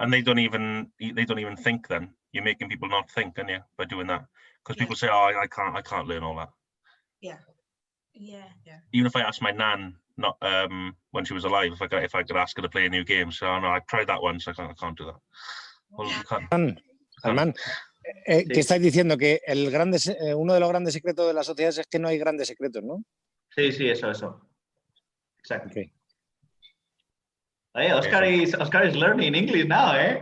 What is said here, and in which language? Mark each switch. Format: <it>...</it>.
<en>And they don't even think. Then you're making people not think, aren't you, by doing that? Because people say, "Oh, I can't learn all that." Yeah. Even if I asked my nan, not when she was alive, if I could ask her to play a new game, so no, I tried that once, I can't do that. Well, you can't.</en> <es>Germán, ¿qué estáis diciendo? Que uno de los grandes secretos de las sociedades es que no hay grandes secretos, ¿no? Sí, eso. Exacto.</es> <en>Okay. Hey, Oscar is learning English now, eh?</en>